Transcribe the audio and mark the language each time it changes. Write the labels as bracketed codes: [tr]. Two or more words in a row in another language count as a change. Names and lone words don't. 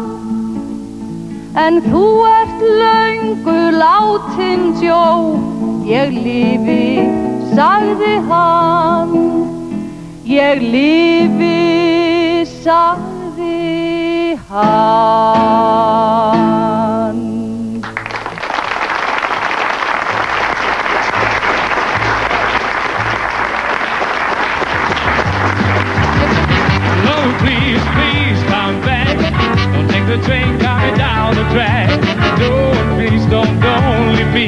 [is] En þú ert löngu látin, Joe, ég lifi, sagði hann. Ég lifi, sagði hann. [en] Oh, please, please come back. Don't take the train coming down the track. Don't, please, don't leave me.